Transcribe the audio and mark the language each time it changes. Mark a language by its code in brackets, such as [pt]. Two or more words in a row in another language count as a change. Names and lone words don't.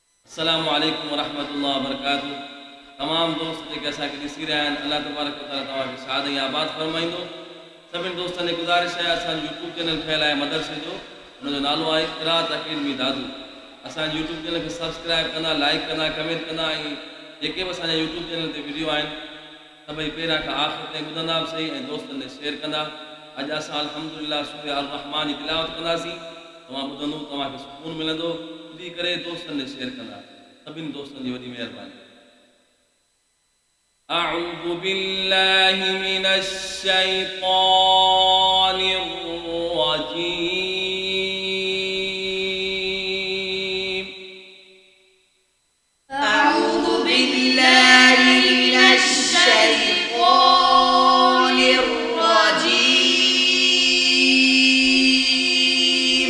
[ar] السلام عليكم ورحمة الله وبركاته. [sd] तमाम दोस्त जेके असांखे ॾिसी रहिया आहिनि, [ar] الله تبارك وتعالى [sd] तव्हांखे शाद ऐं आबाद फरमाईंदो। सभिनी दोस्तनि खे गुज़ारिश आहे, असांजो [en] YouTube channel [sd] ठहियलु आहे मदरसे जो, हुनजो नालो आहे क़िराअत अकेडमी दादू। असांजे [en] YouTube channel [sd] खे सब्सक्राइब कंदा, लाइक कंदा, कमेंट कंदा, ऐं जेके बि असांजे [en] YouTube channel [sd] ते वीडियो आहिनि सभई पहिरियां खां आख़िर ताईं ॿुधंदा बि सही ऐं दोस्तनि खे शेयर कंदा। अॼु असां अल्हम्दुलिल्लाह सूरह अल रहमान जी तिलावत कंदासीं। तव्हां ॿुधंदो, तव्हांखे सुकून मिलंदो, ॿुधी करे दोस्तनि खे शेयर कंदा। सभिनी दोस्तनि जी वॾी महिरबानी। [ar] أعوذ بالله من الشيطان الرجيم. أعوذ بالله من الشيطان الرجيم.